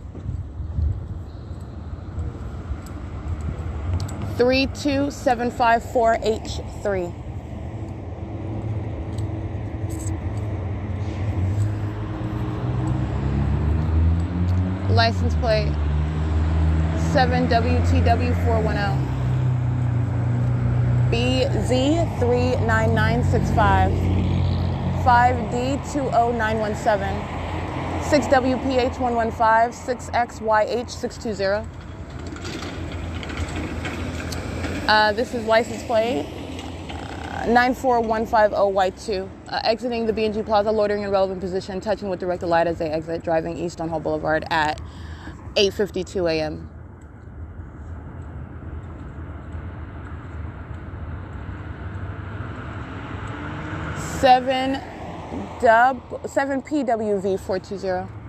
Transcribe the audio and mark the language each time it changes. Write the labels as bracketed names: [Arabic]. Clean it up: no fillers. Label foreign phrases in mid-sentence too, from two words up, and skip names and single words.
[English] 32754H3. License plate 7WTW410. BZ39965, 5D20917, 6WPH115, 6XYH620. This is license plate 94150Y2. Exiting the B&G Plaza, loitering in relevant position, touching with directed light as they exit, driving east on Holt Boulevard at 8:52 a.m. 7PWV420.